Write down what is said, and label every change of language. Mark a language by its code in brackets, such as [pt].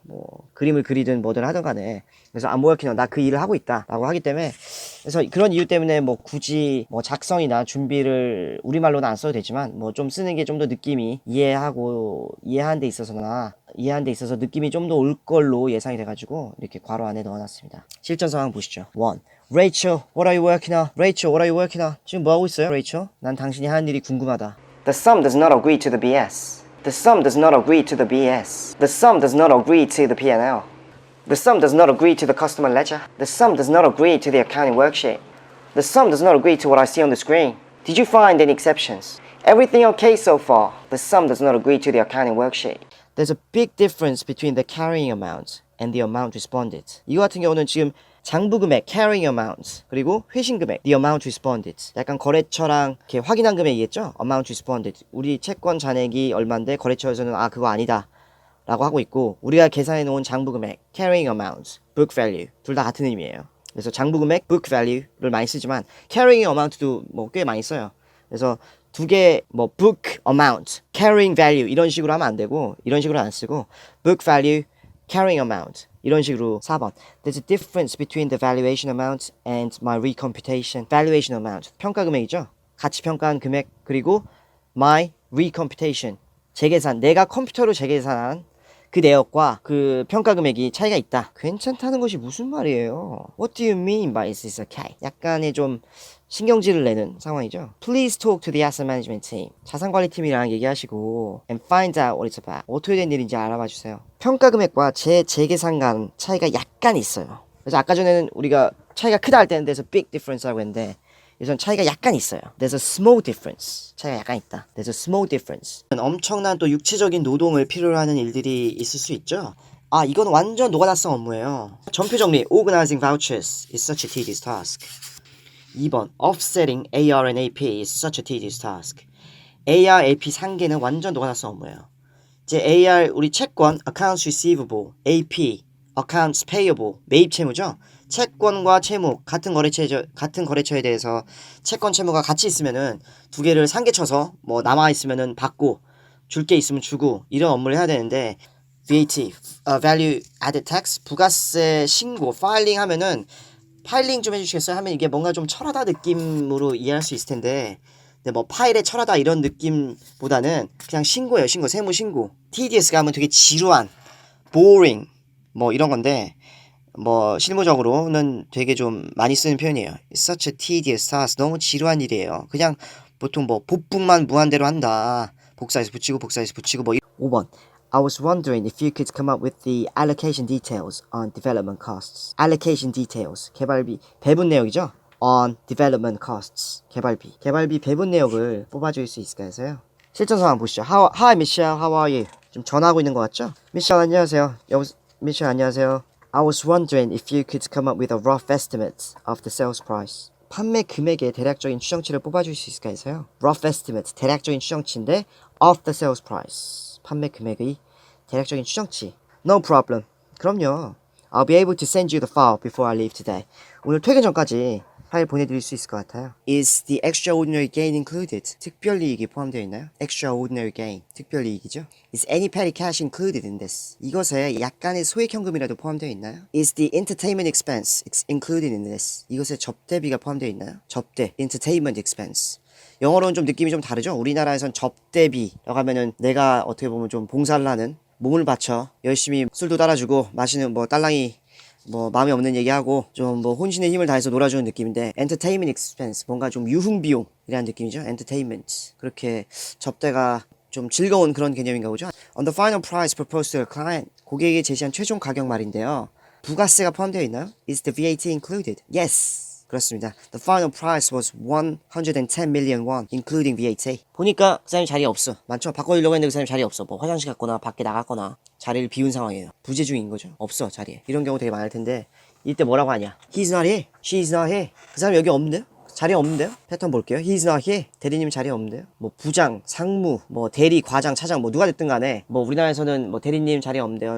[ko] 뭐 그림을 그리든 뭐든 하든 간에. 그래서 [en] I'm working on, [ko] 나 그 일을 하고 있다 라고 하기 때문에, 그래서 그런 이유 때문에 뭐 굳이 뭐 작성이나 준비를 우리말로는 안 써도 되지만 뭐 좀 쓰는 게 좀 더 느낌이 이해하는 데 있어서 느낌이 좀 더 올 걸로 예상이 돼가지고 이렇게 괄호 안에 넣어놨습니다. 실전 상황 보시죠. 1. [en] Rachel, what are you working on? Rachel, what are you working on? [ko] 지금 뭐 하고 있어요, Rachel? 난 당신이 하는 일이 궁금하다. [en] The sum does not agree to the BS. The sum does not agree to the BS. The sum does not agree to the P&L. The sum does not agree to the customer ledger. The sum does not agree to the accounting worksheet. The sum does not agree to what I see on the screen. Did you find any exceptions? Everything okay so far? The sum does not agree to the accounting worksheet. There's a big difference between the carrying amount and the amount responded. [ko] 이거 같은 경우는 지금 장부 금액 carrying amount 그리고 회신 금액 the amount responded. 약간 거래처랑 이렇게 확인한 금액이겠죠? [en] amount responded. [ko] 우리 채권 잔액이 얼마인데 거래처에서는 아 그거 아니다 라고 하고 있고, 우리가 계산해 놓은 장부 금액 carrying amount, book value 둘 다 같은 의미예요. 그래서 장부 금액 book value를 많이 쓰지만 carrying amount도 뭐 꽤 많이 써요. 그래서 두 개 뭐 book amount, carrying value 이런 식으로 하면 안 되고, 이런 식으로 안 쓰고 book value, carrying amount 이런 식으로. [en] 4번 There's a difference between the valuation amount and my recomputation. [ko] valuation amount 평가 금액이죠. 가치 평가한 금액, 그리고 my recomputation 재계산, 내가 컴퓨터로 재계산한 그 내역과 그 평가 금액이 차이가 있다. 괜찮다는 것이 무슨 말이에요? [en] What do you mean by is this okay? [ko] 약간의 좀 신경질을 내는 상황이죠. [en] Please talk to the asset management team. [ko] 자산관리팀이랑 얘기하시고 [en] and find out what it's about. [ko] 어떻게 된 일인지 알아봐 주세요. 평가 금액과 재계산 간 차이가 약간 있어요. 그래서 아까 전에는 우리가 차이가 크다 할 때는 [en] there's a big difference [ko] 라고 했는데 여기서는 차이가 약간 있어요. [en] There's a small difference. [ko] 차이가 약간 있다. [en] There's a small difference. [ko] 엄청난 또 육체적인 노동을 필요로 하는 일들이 있을 수 있죠. 아, 이건 완전 노가다성 업무예요. 전표 정리. [en] Organizing vouchers is such a tedious task. [ko] 2번. [en] Offsetting AR and AP is such a tedious task. [ko] AR, AP 상계는 완전 노가다성 업무예요. 이제 AR, 우리 채권, Accounts Receivable, AP, Accounts Payable, 매입 채무죠. 채권과 채무 같은 거래처에 대해서 채권 채무가 같이 있으면은 두 개를 상계 쳐서 뭐 남아 있으면은 받고 줄 게 있으면 주고 이런 업무를 해야 되는데, VAT, Value Added Tax, 부가세 신고, 파일링 하면은 파일링 좀 해주시겠어요? 하면 이게 뭔가 좀 철하다 느낌으로 이해할 수 있을 텐데, 근데 뭐 파일에 철하다 이런 느낌보다는 그냥 신고예요. 세무 신고. TDS가 하면 되게 지루한, boring 뭐 이런 건데, 뭐 실무적으로는 되게 좀 많이 쓰는 표현이에요. [en] It's such a tedious task. [ko] 너무 지루한 일이에요. 그냥 보통 뭐 복붙만 무한대로 한다. 복사해서 붙이고 뭐. [en] 5번 I was wondering if you could come up with the allocation details on development costs. [ko] Allocation details, 개발비 배분 내역이죠. On development costs, 개발비 배분 내역을 뽑아줄 수 있을까 해서요. 실전 상황 보시죠. [en] Hi Michelle, how are you? [ko] 좀 전화하고 있는 것 같죠? Michelle 안녕하세요. Michelle 안녕하세요. [en] I was wondering if you could come up with a rough estimate of the sales price. [ko] 판매 금액의 대략적인 추정치를 뽑아줄 수 있을까 해서요. Rough estimate, 대략적인 추정치인데 [en] of the sales price, [ko] 판매 금액의 대략적인 추정치. [en] No problem. [ko] 그럼요. [en] I'll be able to send you the file before I leave today. [ko] 오늘 퇴근 전까지 파일 보내드릴 수 있을 것 같아요. [en] Is the extraordinary gain included? [ko] 특별이익이 포함되어 있나요? [en] Extraordinary gain, [ko] 특별이익이죠. [en] Is any petty cash included in this? [ko] 이것에 약간의 소액현금이라도 포함되어 있나요? [en] Is the entertainment expense included in this? [ko] 이것에 접대비가 포함되어 있나요? 접대, entertainment expense. 영어로는 좀 느낌이 좀 다르죠? 우리나라에선 접대비라고 하면은 내가 어떻게 보면 좀 봉사를 하는, 몸을 바쳐 열심히 술도 따라주고 마시는 뭐 딸랑이 뭐 마음에 없는 얘기하고 좀 뭐 혼신의 힘을 다해서 놀아주는 느낌인데, entertainment expense 뭔가 좀 유흥비용이라는 느낌이죠. entertainment, 그렇게 접대가 좀 즐거운 그런 개념인가 보죠. [en] On the final price proposed to the client, [ko] 고객에게 제시한 최종 가격 말인데요. 부가세가 포함되어 있나요? [en] Is the VAT included? Yes. [ko] 그렇습니다. [en] The final price was 110 million won, including VAT. [ko] 보니까 그 사람이 자리에 없어. 많죠? 바꿔주려고 했는데 그 사람이 자리에 없어. 뭐 화장실 갔거나 밖에 나갔거나 자리를 비운 상황이에요. 부재 중인 거죠. 없어, 자리에. 이런 경우 되게 많을 텐데 이때 뭐라고 하냐? [en] He's not here. She's not here. [ko] 그 사람 여기 없는데? 자리 없는데요? 패턴 볼게요. [en] He's not here. [ko] 대리님 자리 없는데요? 뭐 부장, 상무, 뭐 대리, 과장, 차장 뭐 누가 됐든 간에 뭐 우리나라에서는 뭐 대리님 자리 없는데요.